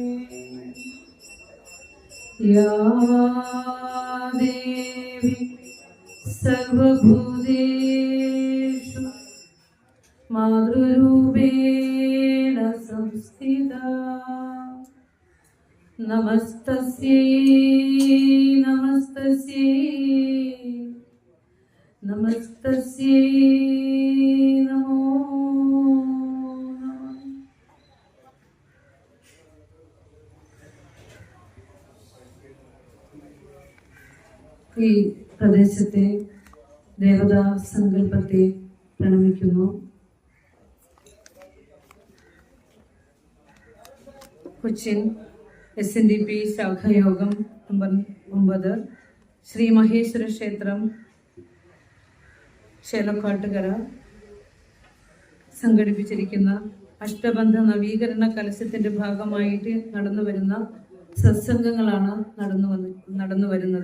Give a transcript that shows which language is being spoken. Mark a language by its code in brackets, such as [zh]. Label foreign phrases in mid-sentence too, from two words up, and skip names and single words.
[sa] या देवी सर्वभूतेषु मातृरूपेण संस्थिता नमस्तस्यै नमस्तस्यै नमस्तस्यै नमो नमः। [ml] ഈ പ്രദേശത്തെ ദേവതാ സങ്കല്പത്തെ പ്രണമിക്കുന്നു. കൊച്ചിൻ SNDP ശാഖായോഗം നമ്പർ 9 ശ്രീ മഹേശ്വര ക്ഷേത്രം ചേലക്കാട്ടുകര സംഘടിപ്പിച്ചിരിക്കുന്ന അഷ്ടബന്ധ നവീകരണ കലശത്തിന്റെ ഭാഗമായിട്ട് നടന്നു വരുന്ന സത്സംഗങ്ങളാണ് നടന്നു വരുന്നത്.